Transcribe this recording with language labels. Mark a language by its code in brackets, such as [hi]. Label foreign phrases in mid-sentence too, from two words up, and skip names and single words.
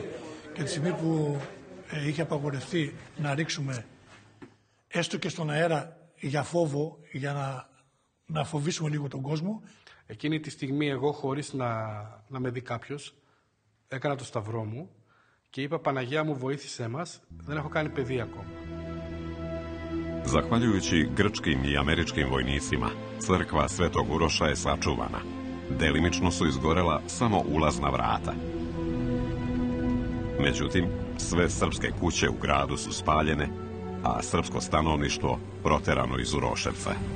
[el] Και τη στιγμή που είχε απαγορευτεί να ρίξουμε έστω και στον αέρα για φόβο, για να φοβήσουμε λίγο τον κόσμο. Εκείνη τη στιγμή εγώ χωρίς να με δει κάποιος, έκανα το σταυρό μου και είπα Παναγιά μου βοήθησέ μας, δεν έχω κάνει παιδί ακόμα. [sr] Zahvaljujući grčkim i američkim vojnicima, crkva Svetog Uroša je sačuvana. Delimično su izgorela samo ulazna vrata. Međutim, sve srpske kuće u gradu su spaljene, a srpsko stanovništvo proterano iz Uroševca.